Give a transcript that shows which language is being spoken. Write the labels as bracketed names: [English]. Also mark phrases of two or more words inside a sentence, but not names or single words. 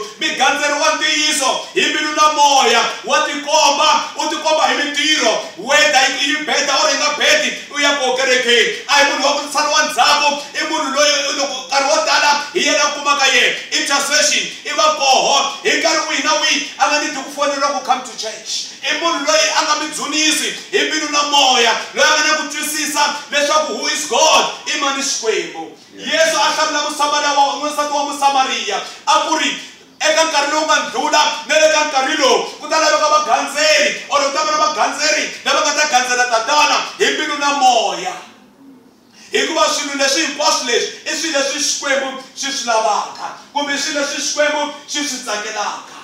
[Tsonga] Migandzeri wa ntiyiso hi mbilu na moya wa tikomba u tikomba hi mintirho whether yi beta or yi nga beti u ya koho kerekeni. A hi munhu wa ku tsariwa ndzhaku i munhu loyi loko nkarhi wo tala hi yena kumaka yena intercession i va koho hi nkarhi wihi na wihi a nga nidi ku foneriwa ku [English] come to church. [Tsonga] I munhu loyi a nga mi dzunisi hi mbilu na moya loyi a nga na ku twisisa leswaku [English] who is God [Tsonga] i mani Xikwembu. Yesu a hlamula n'wansati wa Musamariya a ku ri eka nkarhi lowu nga ndlula na le ka nkarhi lowu ku ta laveka vagandzeri or ku ta va na vagandzeri lava nga ta gandzela tatana hi mbilu na moya hikuva swilo leswi hinkwaswo leswi i swilo leswi Xikwembu swi swi lavaka kumbe swilo leswi Xikwembu swi swi tsakelaka.